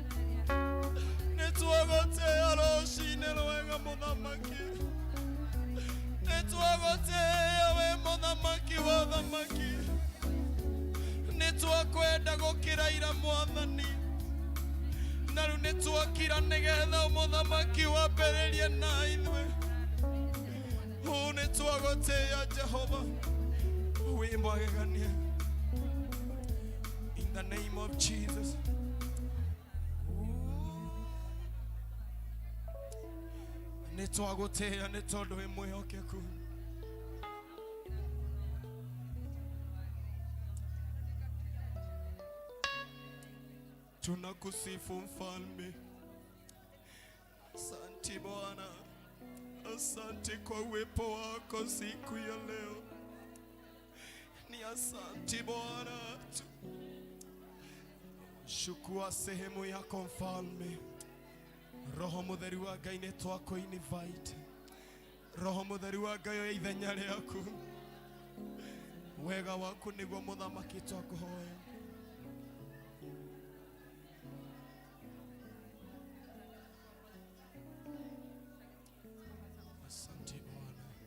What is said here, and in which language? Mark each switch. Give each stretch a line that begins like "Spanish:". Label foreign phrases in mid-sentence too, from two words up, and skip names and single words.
Kikuyu: nĩtwagũtĩĩa rũcinĩ rwega mũthamaki nĩtwagũtĩĩa we mũthamaki wa thamaki nĩtwakwenda gũkĩra ira Mwathani na rĩu nĩtwokira nĩgetha mũthamaki wambĩrĩrie na ithuĩ nĩtwagũtĩĩa Jehova we mwagegania
English: in the name of Jesus.
Kikuyu: Nĩtwagũtĩĩa nĩ tondũ wĩ mwĩhokeku
Swahili: tunakusifu Mfalme. Asante Bwana, asante kwa uwepo wako siku ya leo. Ni asante Bwana, chukua sehemu yako Mfalme.
Kikuyu: Roho Mũtheru wa Ngai nĩtwakũ invite Roho Mũtheru wa Ngai oya ithenya rĩaku wega waku nĩguo mũthamaki twakũhoya.
Swahili: Asante Bwana.